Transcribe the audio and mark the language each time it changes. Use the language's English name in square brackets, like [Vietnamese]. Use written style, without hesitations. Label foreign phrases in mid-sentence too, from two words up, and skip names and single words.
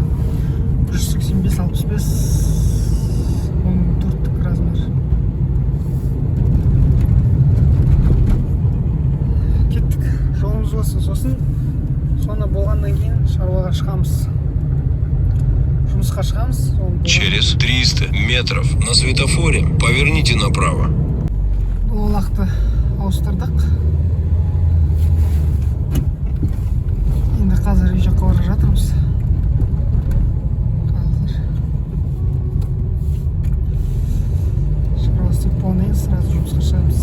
[Kazakh] 185-65 14-тік размер. Кеттік. Жолымыз болсын. Сосын соны болғаннан кейін шаруаға шығамыз. Жұмысқа шығамыз. [Russian] Через 300 метров на светофоре поверните направо. [Kazakh] Доғалақты ауыстырдық. Енді қазір үй жаққа бара жатырмыз. Шаруа істеп болғаннан сразу жұмысқа шығамыз.